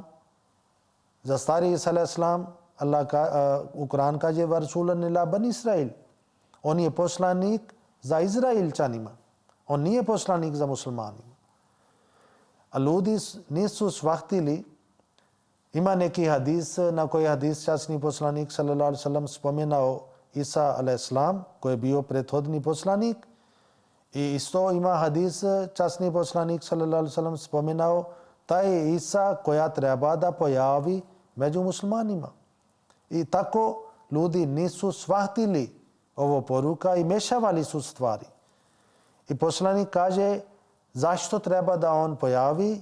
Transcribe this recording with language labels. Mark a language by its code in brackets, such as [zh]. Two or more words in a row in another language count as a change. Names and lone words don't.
[bs] za stari Isa a.s. Allah u Kur'an kaže [ar] رسولا إلى بني إسرائيل. [bs] On je poslanik za Izraelčanima. On nije poslanik za muslimanima. A ljudi nisu shvatili. Ima neki hadis na koji hadis časni poslanik [ar] صلى الله عليه وسلم [bs] spomenao Isa a.s. koji je bio prethodni poslanik. I isto ima hadis časni poslanik [ar] صلى الله عليه وسلم [bs] spomenao taj Isa koja treba da pojavi među muslimanima. I tako ljudi nisu shvatili ovo poruka i mešavali su stvari. I poslanik kaže zašto treba da on pojavi?